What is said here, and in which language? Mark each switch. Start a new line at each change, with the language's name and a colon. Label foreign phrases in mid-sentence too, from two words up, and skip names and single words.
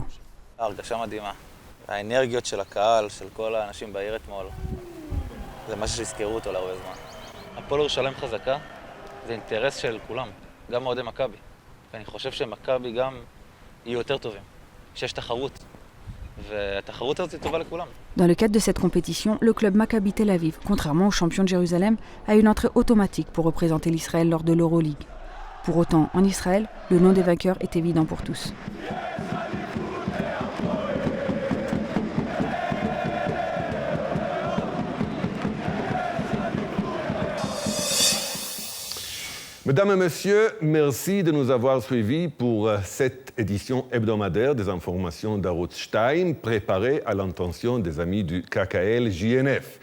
Hebrew: הרגשה מדהימה. האנרגיות של הקהל, של כל האנשים בעיר אתמול, זה משהו שיזכרו אותו להרבה זמן. הפועל ירושלים חזקה, זה אינטרס של כולם, גם אוהדי מכבי. ואני חושב שמכבי גם יהיו יותר טובים, שיש תחרות. והתחרות הזאת היא טובה לכולם.
French: Dans le cadre de cette compétition, le club Maccabi Tel Aviv, contrairement au champion de Jérusalem, a une entrée automatique pour représenter l'Israël lors de l'Euroleague. Pour autant, en Israël, le nom des vainqueurs est évident pour tous. Mesdames et messieurs, merci de nous avoir suivis pour cette édition hebdomadaire des informations d'Arutz Stein, préparée à l'intention des amis du KKL JNF.